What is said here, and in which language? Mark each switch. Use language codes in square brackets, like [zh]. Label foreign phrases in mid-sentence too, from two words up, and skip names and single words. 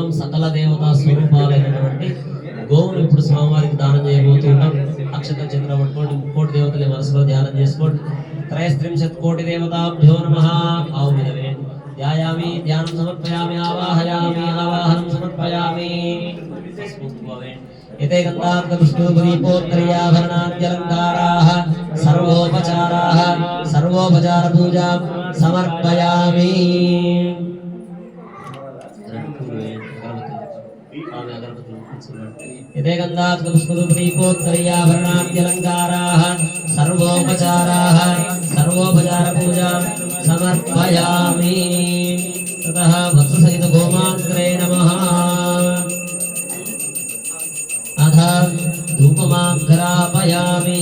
[te] సకల దేవతా స్వరూపాలైనటువంటి గోవులు ఇప్పుడు స్వామివారికి దానం చేయబోతున్నాం. అక్షత చంద్ర పట్టుకోండి, 3 దేవతలు మనసులో ధ్యానం చేసుకోండి. 63 కోటి [sa] దేవతాభ్యో నమః. [te] ఆవు మీద వేయండి. [sa] ధ్యాయామి, ధ్యానం సమర్పయామి, ఆవాహయామి, ఆవాహనం సమర్పయామి. एते गन्धात् पुष्पोत्तरीयाभरणाद्यलङ्काराः सर्वोपचाराः सर्वोपचारपूजां समर्पयामि. एते गन्धात् पुष्पोत्तरीयाभरणाद्यलङ्काराः सर्वोपचाराः सर्वोपचारपूजां समर्पयामि. ततः वत्ससहित गोमात्रे नमः. ధూపమాఘ్రాపయామి.